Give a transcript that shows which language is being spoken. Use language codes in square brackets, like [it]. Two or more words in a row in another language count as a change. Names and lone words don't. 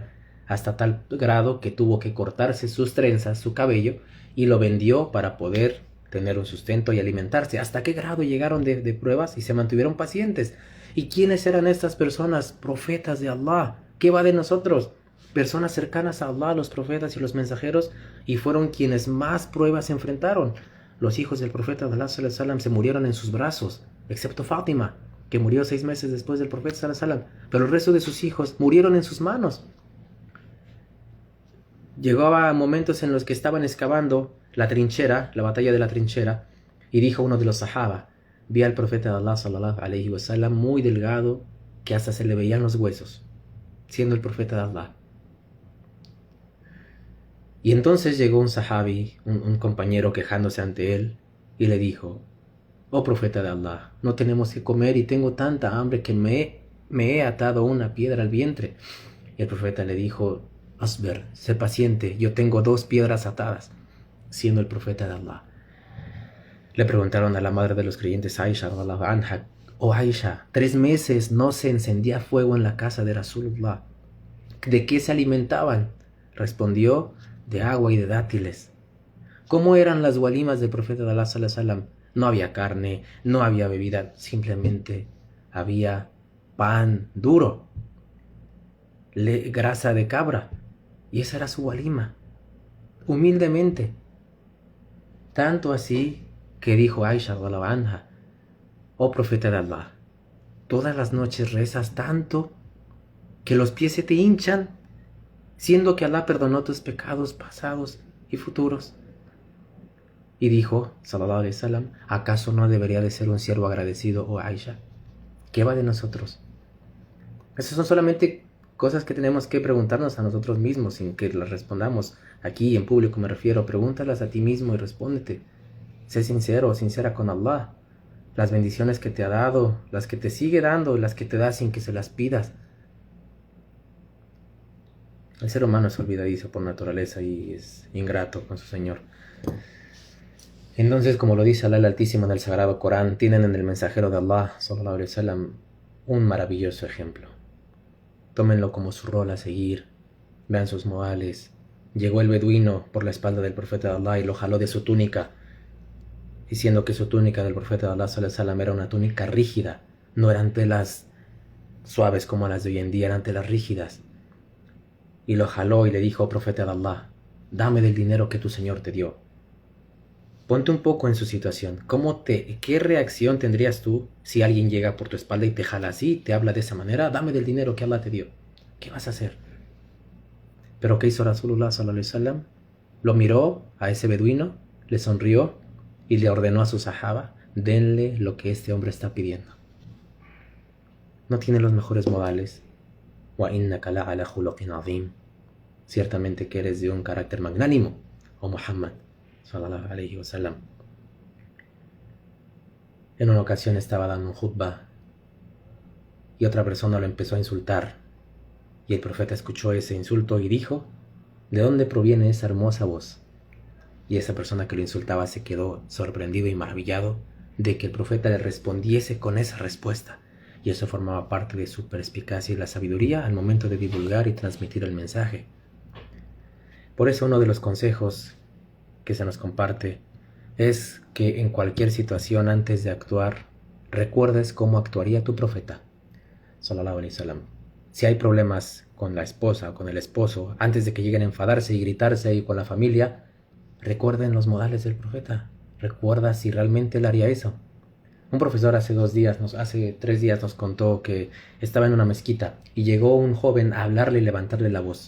[es] Hasta tal grado que tuvo que cortarse sus trenzas, su cabello, y lo vendió para poder tener un sustento y alimentarse. ¿Hasta qué grado llegaron de pruebas y se mantuvieron pacientes? ¿Y quiénes eran estas personas? Profetas de Allah. ¿Qué va de nosotros? Personas cercanas a Allah, los profetas y los mensajeros, y fueron quienes más pruebas enfrentaron. Los hijos del profeta de Allah [ar] صلى الله عليه وسلم [es] se murieron en sus brazos, excepto Fátima, que murió 6 meses después del profeta [ar] صلى الله عليه وسلم, [es] pero el resto de sus hijos murieron en sus manos. Llegó a momentos en los que estaban excavando la trinchera, la batalla de la trinchera, y dijo uno de los sahaba, vi al profeta de Allah [ar] صلى الله عليه وسلم [es] muy delgado, que hasta se le veían los huesos, siendo el profeta de Allah. Y entonces llegó un sahabi, un compañero quejándose ante él, y le dijo, oh profeta de Allah, no tenemos que comer y tengo tanta hambre que me he atado una piedra al vientre. Y el profeta le dijo, Asber, sé paciente, yo tengo 2 piedras atadas, siendo el profeta de Allah. Le preguntaron a la madre de los creyentes, Aisha, [ar] رضي الله عنها, [es] oh Aisha, 3 meses no se encendía fuego en la casa de Rasulullah. ¿De qué se alimentaban? Respondió, de agua y de dátiles. ¿Cómo eran las walimas del profeta de Allah [ar] صلى الله عليه وسلم? [es] No había carne, no había bebida, simplemente había pan duro, grasa de cabra, y esa era su walima, humildemente. Tanto así que dijo Aisha [ar] رضي الله عنها, [es] oh profeta de Allah, todas las noches rezas tanto que los pies se te hinchan, siendo que Allah perdonó tus pecados pasados y futuros. Y dijo, [ar] صلى الله عليه وسلم, [es] ¿acaso no debería de ser un siervo agradecido, oh Aisha? ¿Qué va de nosotros? Esas son solamente cosas que tenemos que preguntarnos a nosotros mismos, sin que las respondamos aquí en público, me refiero. Pregúntalas a ti mismo y respóndete. Sé sincero o sincera con Allah. Las bendiciones que te ha dado, las que te sigue dando, las que te da sin que se las pidas. El ser humano es olvidadizo por naturaleza y es ingrato con su Señor. Entonces, como lo dice Allah el Altísimo en el Sagrado Corán, tienen en el mensajero de Allah, [ar] صلى الله عليه وسلم, [es] un maravilloso ejemplo. Tómenlo como su rol a seguir, vean sus modales. Llegó el beduino por la espalda del profeta de Allah y lo jaló de su túnica, diciendo que su túnica del profeta de Allah [ar] صلى الله عليه وسلم [es] era una túnica rígida, no eran telas suaves como las de hoy en día, eran telas rígidas. Y lo jaló y le dijo: "Oh profeta de Allah, dame del dinero que tu Señor te dio". Ponte un poco en su situación. ¿Qué reacción tendrías tú si alguien llega por tu espalda y te jala así, te habla de esa manera? Dame del dinero que Allah te dio. ¿Qué vas a hacer? Pero ¿qué hizo [ar] رسول الله صلى الله عليه وسلم? [es] Lo miró a ese beduino, le sonrió y le ordenó a su sahaba: denle lo que este hombre está pidiendo. No tiene los mejores modales. [ar] وإنك لعلى خلق عظيم. [es] Ciertamente que eres de un carácter magnánimo, oh Muhammad [ar] صلى الله عليه وسلم. [es] En una ocasión estaba dando un khutbah y otra persona lo empezó a insultar, y el profeta escuchó ese insulto y dijo: ¿de dónde proviene esa hermosa voz? Y esa persona que lo insultaba se quedó sorprendido y maravillado de que el profeta le respondiese con esa respuesta, y eso formaba parte de su perspicacia y la sabiduría al momento de divulgar y transmitir el mensaje. Por eso uno de los consejos que se nos comparte es que en cualquier situación, antes de actuar, recuerdes cómo actuaría tu profeta [ar] صلى الله عليه وسلم. [es] Si hay problemas con la esposa o con el esposo, antes de que lleguen a enfadarse y gritarse y con la familia, recuerden los modales del profeta. Recuerda si realmente él haría eso. Un profesor hace 3 días nos contó que estaba en una mezquita y llegó un joven a hablarle y levantarle la voz.